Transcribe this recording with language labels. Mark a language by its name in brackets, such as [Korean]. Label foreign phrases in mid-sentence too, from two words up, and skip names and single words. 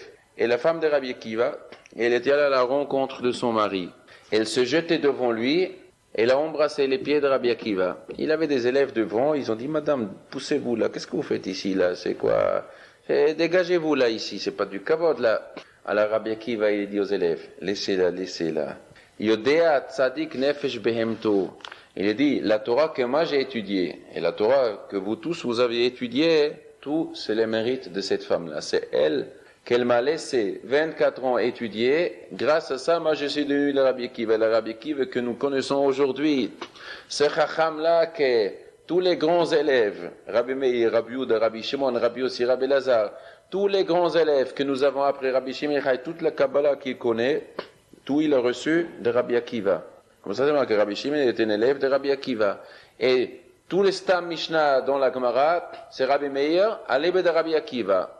[French] Et la femme de Rabbi Akiva, elle était allée à la rencontre de son mari. Elle se jetait devant lui, elle a embrassé les pieds de Rabbi Akiva. Il avait des élèves devant, ils ont dit, madame, poussez-vous là, qu'est-ce que vous faites ici là, c'est quoi? Dégagez-vous là ici, c'est pas du kavod là. Alors Rabbi Akiva, il dit aux élèves, laissez-la, laissez-la. [Hebrew] יודע צדיק נפש בהמתו. [French] Il dit, la Torah que moi j'ai étudiée, et la Torah que vous tous vous avez étudiée, tout c'est le mérite de cette femme-là. C'est elle qu'elle m'a laissé 24 ans étudier. Grâce à ça, moi je suis devenu le Rabbi Akiva que nous connaissons aujourd'hui. Ce chacham-là que tous les grands élèves, Rabbi Meir, Rabbi Yehuda, Rabbi Shimon, Rabbi Yossi, Rabbi Lazar, tous les grands élèves que nous avons appris, Rabbi Shimon, toute la Kabbalah qu'il connaît, tout il a reçu de Rabbi Akiva. Comme ça, c'est marqué que Rabbi Shimon était un élève de Rabbi Akiva. Et tous les [Hebrew] סתם משנה [French] dans la Gemara, c'est Rabbi Meir, à l'ébé de Rabbi Akiva.